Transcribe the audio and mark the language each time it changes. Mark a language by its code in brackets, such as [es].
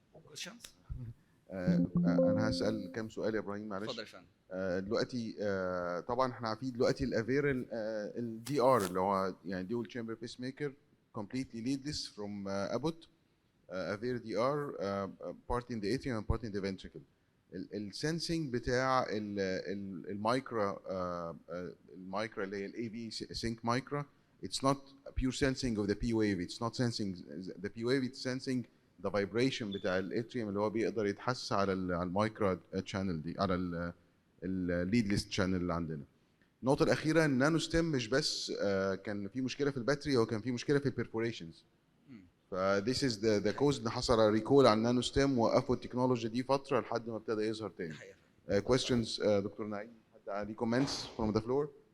[en] questions؟ [ar] انا هسال كام سؤال يا ابراهيم معلش. اتفضل يا فندم. دلوقتي طبعا احنا عارفين دلوقتي الافير الدي ار اللي هو يعني ديول تشامبر بيس ميكر [en] completely leadless from Abbott. افير دي ار part in the atrium and part in the ventricle. [ar] السنسنج بتاع المايكرا المايكرا اللي هي الاي في سينك مايكرا [en] it's not pure sensing of the P wave, it's not sensing the P wave, it's sensing the vibration [ar] بتاع الاتريوم اللي هو بيقدر يتحس على المايكرا تشانل دي، على الليدلس شانل اللي عندنا. النقطة الأخيرة النانو ستيم مش بس كان في مشكلة في الباتري، هو كان في مشكلة في البرفوريشنز. ف [en] this is the cause [ar] ان حصل ريكول على النانو ستيم، وقفوا التكنولوجيا دي فترة لحد ما ابتدى يظهر تاني. questions دكتور نعيم، حد عليه [en] comments from the floor؟